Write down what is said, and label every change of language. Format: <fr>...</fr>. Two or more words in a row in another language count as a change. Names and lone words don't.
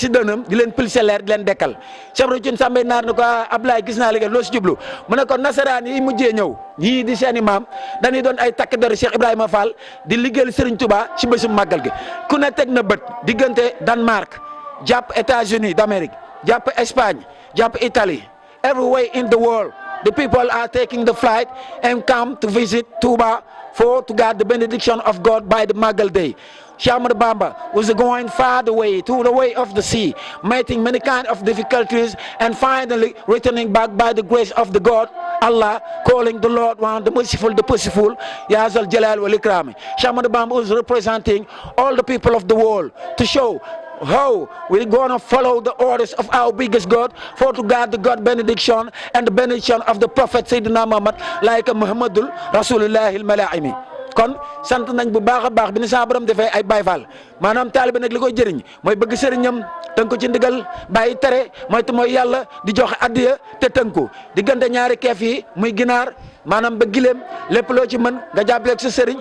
<wo>si dënam di leen pulsé leer di leen dekkal Cheikh Ibra Thioune Sambay Naar ne ko Ablaye gis naa liggéey loo si jublu mu ne ko nasaraan yi mujjee ñëw ñii di seen i maam dañuy doon ay takk der Cheikh Ibrahima Fall di liggéeyal Serigne Touba si bésum màggal gi ku ne teg na bët diggante Danemark jàpp États-Unis d'Amérique jàpp Espagne jàpp Italie</wo> <en>everywhere in the world the people are taking the flight and come to visit Touba to get the benediction of God by the Magal Day. Cheikh Ahmadou Bamba was going far away to the way of the sea, meeting many kind of difficulties and finally returning back by the grace of the God, Allah, calling the Lord one, the merciful, the merciful,</en> <ar>يا ذا الجلال والإكرام.</ar> <en>Cheikh Ahmadou Bamba was representing all the people of the world to show how we're going to follow the orders of our biggest God for to God the God benediction and the benediction of the Prophet Sayyidina Muhammad like Muhammadul Rasulullah al-Malaimi.</en> <wo>kon sant nañ bu baax a baax bi ni sa borom defee ay Baay Faal maanaam taalibe nag li koy jëriñ mooy bëgg sëriñam tënku ci ndigal bàyyi tere mooy yàlla di joxe addiya te tënku diggante ñaari keef yi muy ginaar maanaam ba gileem lépp loo ci mën nga jàppaleeg sa sëriñ</wo>